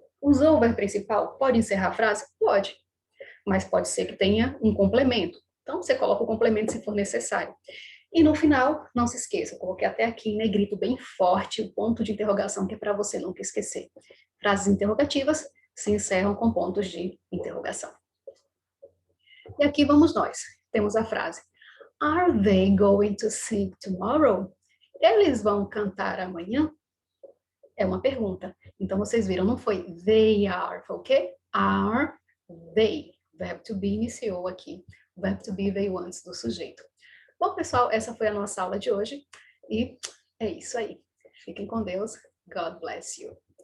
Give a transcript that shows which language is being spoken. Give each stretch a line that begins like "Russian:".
Portuguese: Usou o verbo principal, pode encerrar a frase? Pode, mas pode ser que tenha um complemento. Então, você coloca o complemento se for necessário. E no final, não se esqueça, eu coloquei até aqui em negrito bem forte o ponto de interrogação, que é para você nunca esquecer. Frases interrogativas se encerram com pontos de interrogação. E aqui vamos nós. Temos a frase:
English: Are they going to sing tomorrow?
Portuguese: Eles vão cantar amanhã? É uma pergunta. Então, vocês viram, não foi they are, foi o quê? Are they. O verbo to be iniciou aqui. O verbo to be veio antes do sujeito. Bom, pessoal, essa foi a nossa aula de hoje. E é isso aí. Fiquem com Deus.
English: God bless you.